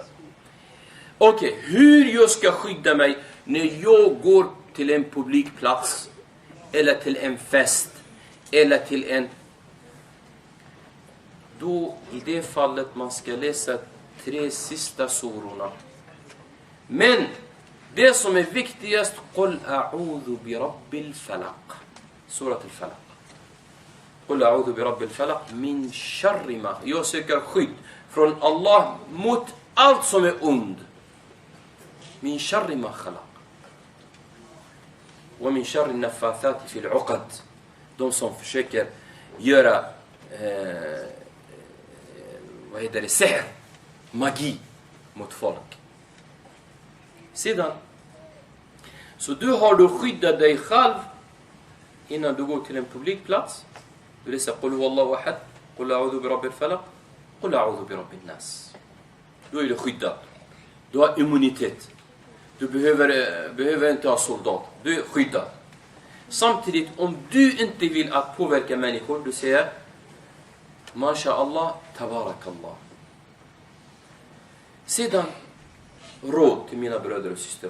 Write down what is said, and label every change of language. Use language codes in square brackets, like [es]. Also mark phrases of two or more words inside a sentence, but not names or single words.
[sv] Okej, hur jag ska skydda mig när jag går till en publikplats, eller till en fest, eller till en... Då i det fallet man ska läsa 3 sista surorna. Men det som är viktigast, [ar] قل أعوذ برب الفلق, surat al-falaq. قل أعوذ برب الفلق من شر ما. [sv] Jag söker skydd från Allah mot allt som är ond. [ar] من شر ما خلق. ومن شر النفاثات في العقد. [sv] De som försöker göra vad heter det, sihr, magi mot folk. Sedan, så du har då skyddat dig själv innan du går till en publikplats. Du läser [ar] قل هو الله أحد, قل أعوذ برب الفلق, قل أعوذ برب الناس. [sv] Då är du skyddad. Du har immunitet. Du behöver inte ha soldat. Du är skyddad. Samtidigt, om du inte vill att påverka människor, du säger [ar] ما شاء الله، تبارك الله. [sv] Sedan, råd till mina bröder och systrar.